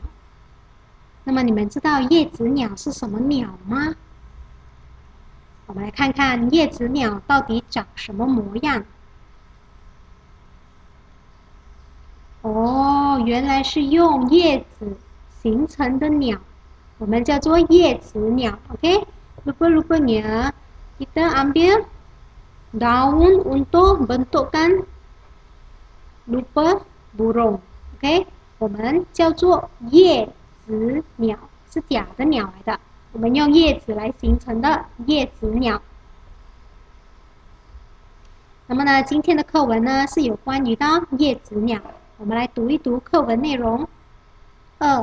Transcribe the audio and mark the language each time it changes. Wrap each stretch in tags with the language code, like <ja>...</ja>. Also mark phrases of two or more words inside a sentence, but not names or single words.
<zh>那么你们知道叶子鸟是什么鸟吗？我们来看看叶子鸟到底长什么模样。哦，原来是用叶子形成的鸟，我们叫做叶子鸟 ，OK？</zh> <ms>Rupa-rupanya kita ambil daun untuk bentukkan rupa burung,</ms> <zh>OK？我们叫做叶子鸟，是假的鸟来的，我们用叶子来形成的叶子鸟。那么呢，今天的课文呢是有关于的叶子鸟，我们来读一读课文内容。2.</zh>